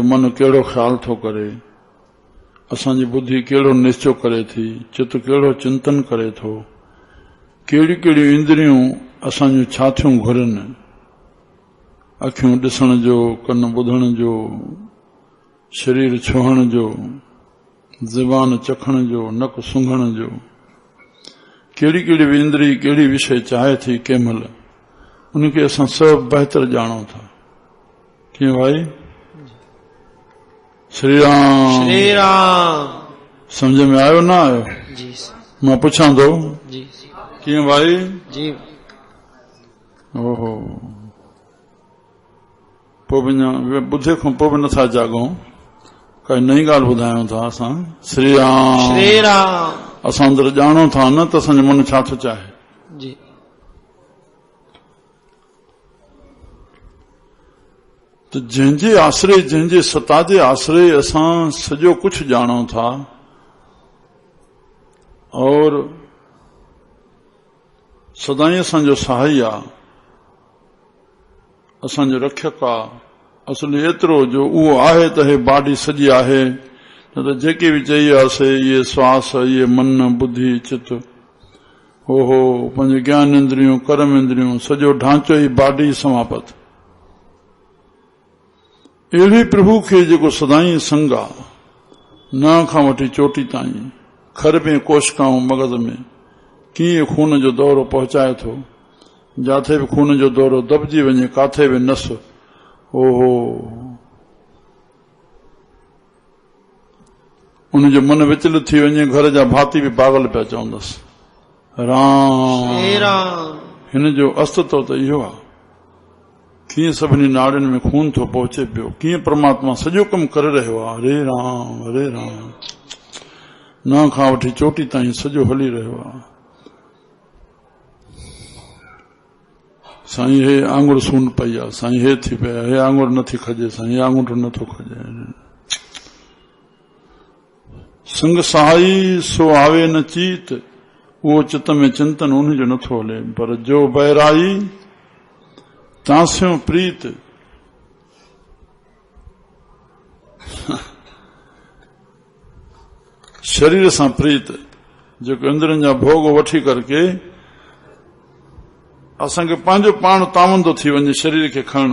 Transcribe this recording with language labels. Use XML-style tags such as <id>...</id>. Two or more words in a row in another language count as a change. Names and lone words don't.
<sd>मन कहिड़ो ख्याल थो करे, असांजी बुद्धि कहिड़ो निश्चय करे थी, चित्त कहिड़ो चिंतन करे थो, कहिड़ियूं कहिड़ियूं इंद्रियूं असांजूं छा थियूं घुरनि, अखियूं ॾिसण जो, कन ॿुधण जो, शरीर छुहण जो, ज़बान चखण जो, नक सूंघण जो, कहिड़ी कहिड़ी बि इंद्री कहिड़ी विषय चाहे थी कंहिं महिल उनखे असां सभु बहितर ॼाणूं था। कीअं भाई? श्री राम। श्री राम। समझ में आयो ना आयो? जी मां पुछां थो जी। कीअं भाई? जी। ओहो, पोइ बि ॿुधे खां पोइ बि नथा जाॻूं, काई नई ॻाल्हि ॿुधायूं था असां। श्री राम। श्री राम। असां अंदरि ॼाणूं था न त असांजो मन छा थो चाहे। जी। त जंहिंजे आश्रय, जंहिंजे सता जे आश्रय असां सॼो कुझु ॼाणूं था और सदाई असांजो सहाई आहे, असांजो रक्षक आहे। असुल एतिरो जो उहो आहे त हे बाडी सॼी आहे, न त जेके बि चई वियासीं इहे श्वास, इहे मन, बुद्धि, चित, हो पंहिंजे ज्ञान इंद्रियूं, कर्म इंद्रियूं, सॼो ढांचो ई बाडी समापत। अहिड़े प्रभु खे जेको सदाई संग आहे, न खां वठी चोटी ताईं, खर में कोशिकाऊं मग़ज़ में कीअं खून जो दौरो पहुचाए थो, जाथे बि खून जो दौरो दॿजी वञे, काथे बि नस, ओहो उनजो मन विचलित थी वञे, घर जा भाती बि पागल पिया चवंदसि। राम। हिन जो अस्तित्व त इहो आहे, कीअं सभिनी नाड़ियुनि में खून थो पहुचे पियो, कीअं परमात्मा सॼो कमु करे रहियो आहे। हरे राम हरे राम, न खां वठी चोटी ताईं सॼो हली रहियो आहे। साईं हे आंगुर सून पई आहे, साईं हे थी पिया, हे आंगुर नथी खजे, साईं हे आंगूठो नथो खजे। संग सहाई सो आवे न चीत, उहो चित में चिंतन उनजो नथो हले। पर जो बैराई तांस्यो प्रीत, शरीर सां प्रीत, जेको इंद्रनि जा भोग वठी करके असांखे पंहिंजो पाण तावंदो थी वञे शरीर खे खणणु।</sd>